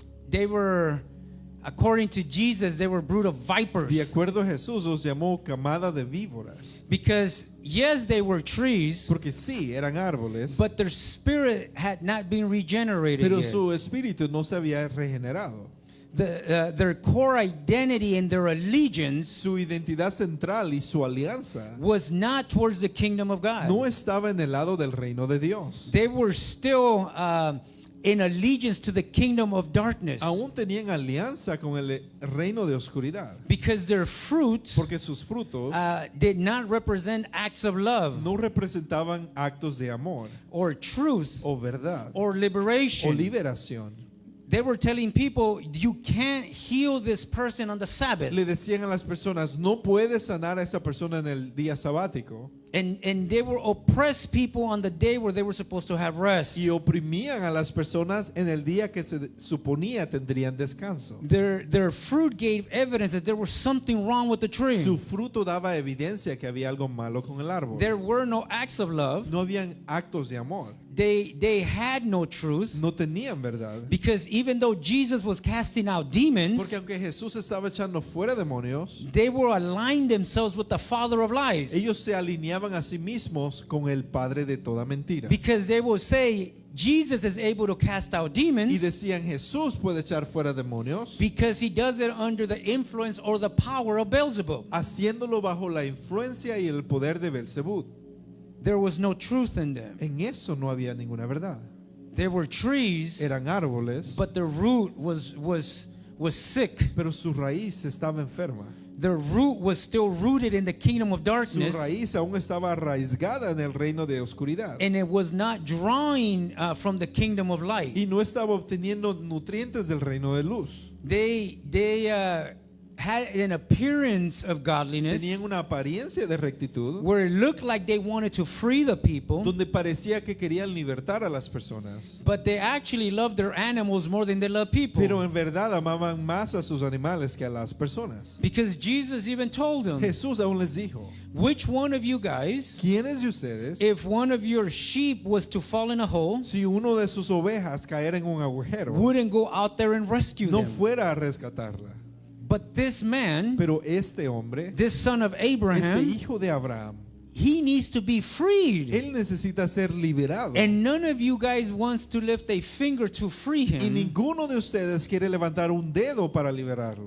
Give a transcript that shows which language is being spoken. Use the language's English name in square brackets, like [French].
[English] They were, according to Jesus, they were brood of vipers. [Spanish] De acuerdo a Jesús, los llamó camada de víboras. [English] Because yes, they were trees, [Spanish] Porque sí, eran árboles, [English] but their spirit had not been regenerated [Spanish] pero [English] yet. [Spanish] su espíritu no se había regenerado. [English] Their core identity and their allegiance [Spanish] Su identidad central y su alianza [English] was not towards the kingdom of God. [Spanish] no estaba en el lado del reino de Dios. [English] They were still in allegiance to the kingdom of darkness. [Spanish] Aún tenían alianza con el reino de oscuridad. [English] Because their fruit [Spanish] Porque sus frutos [English] did not represent acts of love [Spanish] no representaban actos de amor [English] or truth [Spanish] o verdad [English] or [Spanish] o [English] liberation. [Spanish] liberación. [English] They were telling people, you can't heal this person on the Sabbath. [Spanish] Le decían a las personas, no puedes sanar a esa persona en el día sabático. [English] And they were oppressed people on the day where they were supposed to have rest. [Spanish] Y oprimían a las personas en el día que se suponía tendrían descanso. [English] Their fruit gave evidence that there was something wrong with the tree. [Spanish] Su fruto daba evidencia que había algo malo con el árbol. [English] There were no acts of love. [Spanish] No habían actos de amor. [English] They had no truth. [Spanish] No tenían verdad. [English] Because even though Jesus was casting out demons, [Spanish] Porque aunque Jesús estaba echando fuera demonios, [English] they were aligned themselves with the father of lies. [Spanish] ellos se alineaban a sí mismos con el padre de toda mentira. [English] Because they will say, Jesus is able to cast out [Spanish] Y [English] demons [Spanish] decían, Jesús puede echar fuera demonios, [English] because he does it under the influence or the power of Beelzebub. [Spanish] haciéndolo bajo la influencia y el poder de Belzebú. [English] There was no truth in them. [Spanish] En eso no había ninguna verdad. [English] There were trees, [Spanish] Eran árboles, [English] but the root was was sick. [Spanish] pero su raíz estaba enferma. [English] Their root was still rooted in the kingdom of [Spanish] Su [English] darkness, [Spanish] raíz aún estaba arraigada en el reino de oscuridad. [English] and it was not drawing from the kingdom of light. [Spanish] Y no estaba obteniendo nutrientes del reino de luz. [English] They had an appearance of godliness [Spanish] Tenían una apariencia de rectitud [English] where it looked like they wanted to free the people, [Spanish] donde parecía que querían libertar a las personas. [English] but they actually loved their animals more than they love people. [Spanish] Pero en verdad amaban más a sus animales que a las personas. [English] Because Jesus even told them, [Spanish] Jesús aún les dijo, [English] which one of you guys, [Spanish] ¿quiénes de ustedes, [English] if one of your sheep was to fall in a hole, [Spanish] si uno de sus ovejas caera en un agujero, [English] wouldn't go out there and rescue [Spanish] no [English] them? [Spanish] fuera a rescatarla? [English] But this man, [Spanish] Pero este hombre, [English] this son of [Spanish] este [English] Abraham, [Spanish] hijo de Abraham, [English] he needs to be freed. [Spanish] él necesita ser liberado. [English] And none of you guys wants to lift a finger to free [Spanish] Y [English] him [Spanish] ninguno de ustedes quiere levantar un dedo para liberarlo